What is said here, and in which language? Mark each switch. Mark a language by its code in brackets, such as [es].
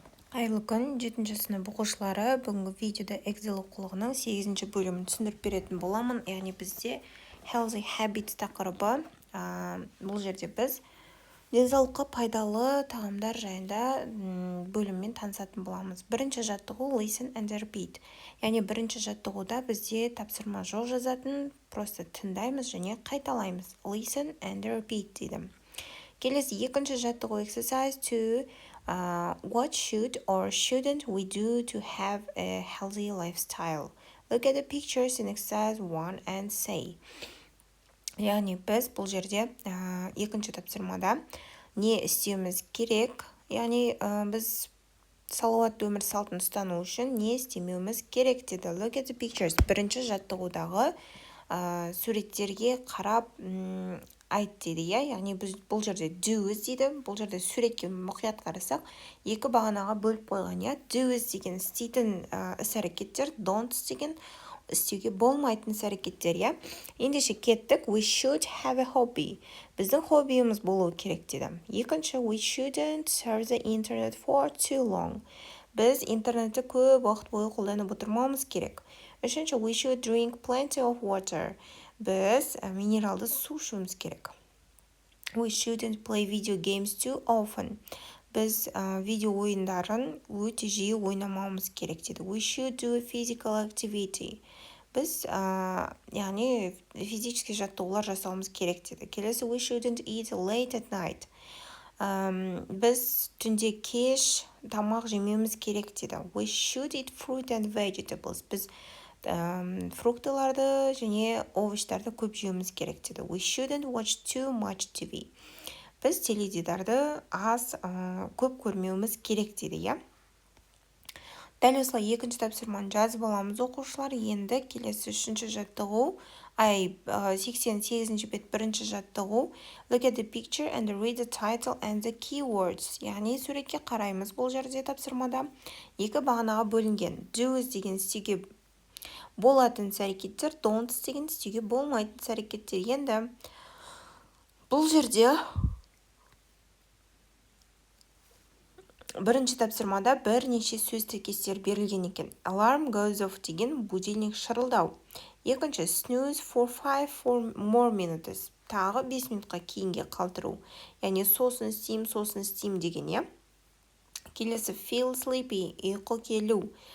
[kk] Қайырлы күн, 7-ші сынып оқушылары. Бүгінгі видеода Excel оқулығының 8-ші бөлімін түсіндіріп беретін боламын. Яғни бізде Healthy Habits тақырыбы. Бұл жерде біз денсаулыққа пайдалы тағамдар жайында бөліммен танысатын боламыз. Бірінші жаттығу [en] Listen and Repeat. [kk] Яғни бірінші жаттығуда бізде тапсырма жоқ жазатын, просто тыңдаймыз және қайталаймыз. [en] Listen and Repeat [kk] дейді. Келесі екінші жаттығу Exercise 2. [en] What should or shouldn't we do to have a healthy lifestyle? Look at the pictures in exercise 1 and say. [kk] Яғни біз бұл жерде екінші тапсырмада не істеуіміз керек, яғни біз салауатты өмір салтын ұстану үшін не істемеуіміз керек деді. [en] Look at the pictures. [kk] Бірінші жаттығудағы суреттерге қарап айт дейді, яғни біз бұл жерде do's дейді. Бұл жерде суретке мұқият қарасақ, екі бағанаға бөліп қойған, do's деген істейтін іс-әрекеттер, don'ts деген істеуге болмайтын іс-әрекеттер, Ендеше кеттік, [en] we should have a hobby. [kk] Біздің хоббиіміз болуы керек дейді. Екінші, [en] we shouldn't surf the internet for too long. [kk] Біз интернетті көп уақыт бойы қолданып отырмауымыз керек. Үшінші, [en] we should drink plenty of water. [kk] Біз минералды су ішуіміз керек. [en] We shouldn't play video games too often. [kk] Біз видео ойындарын өте жиі ойнамауымыз керек дейді. [en] We should do a physical activity. [kk] Біз яғни физический жаттығулар жасауымыз керек дейді. Келесі, [en] we shouldn't eat late at night. [kk] Біз түнде кеш тамақ жемеуіміз керек дейді. [en] We should eat fruit and vegetables. [kk] Біз фруктыларды және овощтарды көп жеуіміз керек дейді. [en] We shouldn't watch too much TV. [kk] Біз теледидарды көп көрмеуіміз керек дейді, Дәл осылай екінші тапсырманы жазып аламыз оқушылар. Енді келесі үшінші жаттығу, 88-ші бет бірінші жаттығу. [en] Look at the picture and read the title and the keywords. [kk] Яғни суретке қараймыз бұл жерде тапсырмада. Екі бағанаға бөлінген. Do's деген істеуге болатын іс-әрекеттер, don'ts деген істеуге болмайтын іс-әрекеттер. Енді бұл жерде бірінші тапсырмада бірнеше сөз тіркестер берілген екен. [en] Alarm goes off [kk] деген будильник шырылдау. Екінші, [en] snooze for 5 more minutes. [kk] Тағы 5 минутқа кейінге қалдыру. Яғни сосын істейм деген, Келесі, [en] feel sleepy, [kk] ұйқы келу.